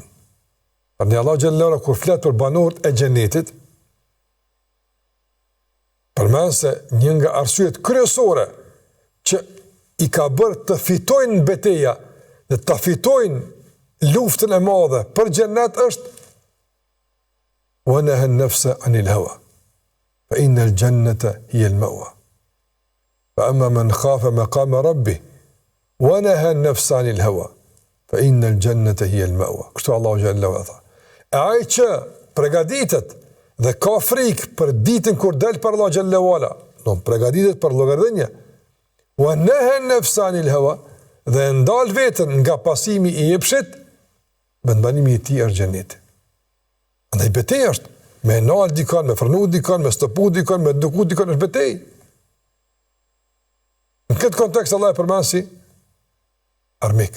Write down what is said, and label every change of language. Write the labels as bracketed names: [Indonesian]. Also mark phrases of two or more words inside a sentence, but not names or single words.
[Albanian] Prandaj [Arabic] الله جل وعلا [Albanian] kur flet për banorët e xhenetit, përmend se një nga arsyet kryesore që i ka bërë të fitojnë betejë dhe të fitojnë luftën e madhe për xhenet është [Arabic] ونهى النفس عن الهوى فإن الجنة هي المأوى فأما من خاف مقام ربه ونهى النفس عن الهوى فإن الجنة هي المأوى. [Albanian] Kështu [Arabic] الله جل وعلا [Albanian] tha. Ai që përgatitet dhe ka frikë për ditën kur del për [Arabic] الله جل وعلا, [Albanian] do përgatitet për llogaridhje. [Arabic] ونهى النفس عن الهوى, [Albanian] dhe ndal veten nga pasimi i jepshit, banimi i tij është xheneti. Andaj betejë është me nal dikon, me frenu dikon, me stopu dikon, me duku dikon është betejë. Në këtë kontekst Allah e përmend si armik.